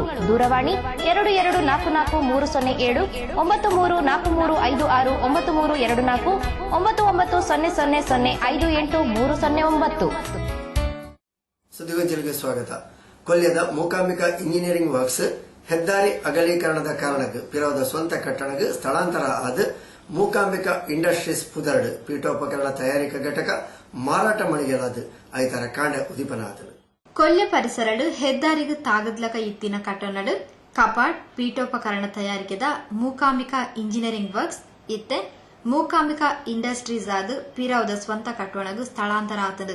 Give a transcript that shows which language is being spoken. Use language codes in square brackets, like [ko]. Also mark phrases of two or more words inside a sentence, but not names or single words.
[kn] ದೂರವಾಣಿ 22443007 934356 9324 9900058309. ಸುದ್ದಿಗೊಂಚಲಿಗೆ ಸ್ವಾಗತ. [tcy] ಕೊಲ್ಯದ ಮೂಕಾಂಬಿಕಾ ಇಂಜಿನಿಯರಿಂಗ್ ವರ್ಕ್ಸ್ ಹೆದ್ದಾರಿ ಅಗಲೀಕರಣದ ಕಾರಣಕ್ಕೆ ಪಿರವದ ಸ್ವಂತ ಕಟ್ಟಡಕ್ಕೆ ಸ್ಥಳಾಂತರ ಆದ ಮೂಕಾಂಬಿಕಾ ಇಂಡಸ್ಟ್ರೀಸ್ ಪುದರ್ಡ್ ಪೀಠೋಪಕರಣ ತಯಾರಿಕಾ ಘಟಕ ಮಾರಾಟ ಮಳಿಗೆಲಾದ ಐತರ ಕಾಂಡ ಉದಿಪನಾದ. ಕೊಲ್ಯ ಪರಿಸರಡು ಹೆದ್ದಾರಿಗೆ ತಾಗದ್ಲಕ ಇತ್ತಿನ ಕಟ್ಟಡಡು ಕಪಾಟ್ ಪೀಠೋಪಕರಣ ತಯಾರಿಕೆದ ಮೂಕಾಂಬಿಕಾ ಇಂಜಿನಿಯರಿಂಗ್ ವರ್ಕ್ಸ್ ಇತ್ತೆ ಮೂಕಾಂಬಿಕಾ ಇಂಡಸ್ಟ್ರೀಸ್ ಆದ ಪಿರವದ ಸ್ವಂತ ಕಟ್ಟಡಕ್ಕೆ ಸ್ಥಳಾಂತರ ಆತದು.